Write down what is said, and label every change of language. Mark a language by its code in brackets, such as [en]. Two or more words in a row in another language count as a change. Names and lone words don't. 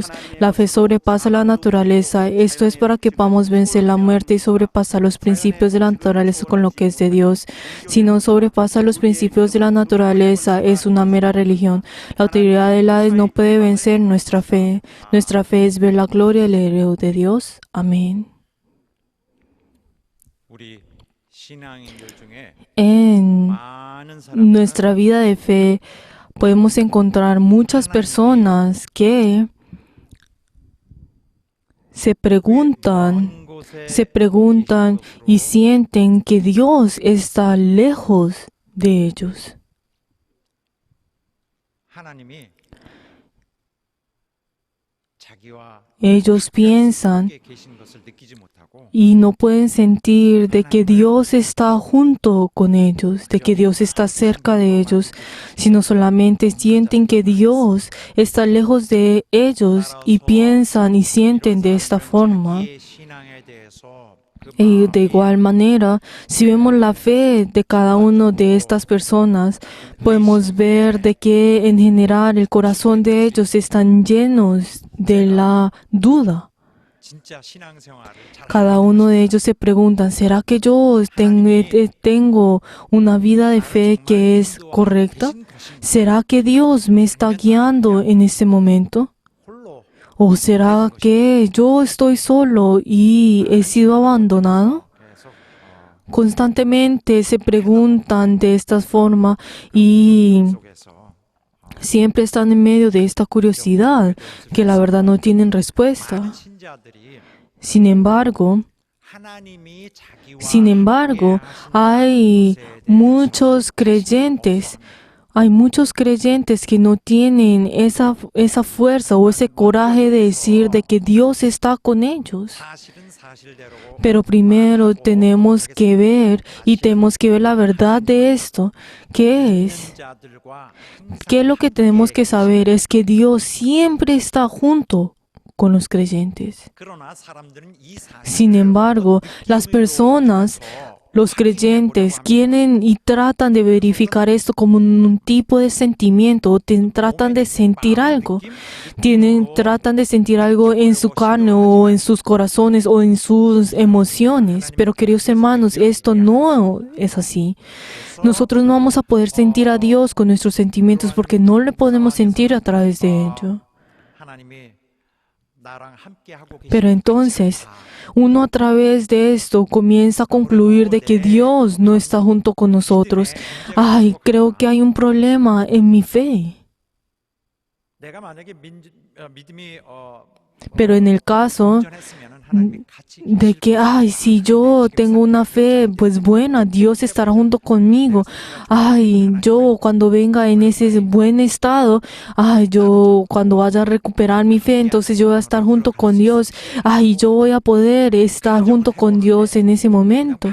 [es] La fe sobrepasa la naturaleza. Esto es para que podamos vencer la muerte y sobrepasar los principios de la naturaleza con lo que es de Dios. Si no sobrepasa los principios de la naturaleza, es una mera religión. La autoridad del Hades no puede vencer nuestra fe. Nuestra fe es ver la gloria del heredero de Dios. Amén. [ko] 우리 신앙인들 중에 [es] En [ko] 많은 사람들 [es] nuestra vida de fe podemos encontrar muchas personas que se preguntan y sienten que Dios está lejos de ellos. [ko] 하나님이 자기와 [es] Ellos piensan [ko] 함께 계신 것을 느끼지 못하고 [es] y no pueden sentir de que Dios está junto con ellos, de que Dios está cerca de ellos, sino solamente sienten que Dios está lejos de ellos y piensan y sienten de esta forma. [ko] 자기의 신앙에 대해서 그 [es] Y de igual manera, si vemos la fe de cada uno de estas personas, podemos ver de que en general el corazón de ellos están llenos de la duda. [ko] 진짜 신앙생활을 잘 [es] Cada uno de ellos se preguntan, ¿será que yo tengo una vida de fe que es correcta? ¿Será que Dios me está guiando en este momento? [ko] 홀로 [es] ¿O será que yo estoy solo y he sido abandonado? [ko] 계속 [es] Constantemente se preguntan de esta forma y [ko] 속에서 [es] siempre están en medio de esta curiosidad que la verdad no tienen respuesta. [ko] 많은 신자들이 [es] Sin embargo, [ko] 하나님이 자기와 [es] Sin embargo, hay muchos creyentes que no tienen esa fuerza o ese coraje de decir de que Dios está con ellos. [ko] 사실은 사실대로 [es] Pero primero tenemos que ver la verdad de esto. ¿Qué es? [ko] 자들과 [es] ¿Qué es lo que tenemos que saber? Es que Dios siempre está junto con los creyentes. [ko] 그러나 사람들은 이 사실을 [es] Sin embargo, las personas, los creyentes, quieren y tratan de verificar esto como un tipo de sentimiento, o tratan de sentir algo. Tratan de sentir algo en su carne o en sus corazones o en sus emociones. Pero queridos hermanos, esto no es así. Nosotros no vamos a poder sentir a Dios con nuestros sentimientos porque no le podemos sentir a través de ello. [ko] 하나님이 나랑 함께 하고 계신 [es] Pero entonces, uno a través de esto comienza a concluir de que Dios no está junto con nosotros. Ay, creo que hay un problema en mi fe. [ko] 내가 만약에 믿음이 [es] Pero en el caso [ko] 온전했으면 하나님이 같이 [es] de que, ay, si yo tengo una fe, pues buena, Dios estará junto conmigo. Ay, yo cuando venga en ese buen estado, ay, yo cuando vaya a recuperar mi fe, entonces yo voy a estar junto con Dios. Ay, yo voy a poder estar junto con Dios en ese momento.